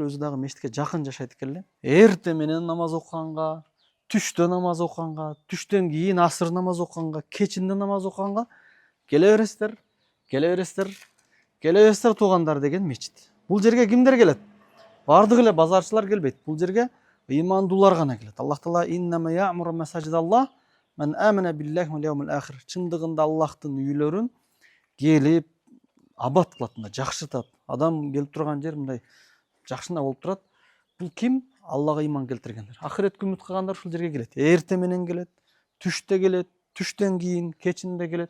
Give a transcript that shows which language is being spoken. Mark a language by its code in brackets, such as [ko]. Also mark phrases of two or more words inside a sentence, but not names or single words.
[ky] Өзү дагы мечитке жакын жашайт экен эле. Эрте менен намаз окуганга, түштө намаз окуганга, түштөн кийин асыр намаз окуганга, кечинде намаз окуганга келе бересиздер, келе бересиздер, келе бересиздер туугандар деген мечит. Бул жерге кимдер келет? Бардыгы эле базарчылар келбейт. Бул жерге ыймандуулар гана келет. [ar] الله تعالى إنما يعمر مساجد الله من آمن بالله واليوم الآخر. [ky] Чындыгында Аллахтын үйлөрүн келип абат кылат, жакшыртат. Адам келип турган жер мындай жакшына болуп турат. Бул ким? Аллага ыйман келтиргендер. Ахиретке үмүт кылгандар ушул жерге келет. Эрте менен келет, түштө келет, түштөн кийин, кечинде келет.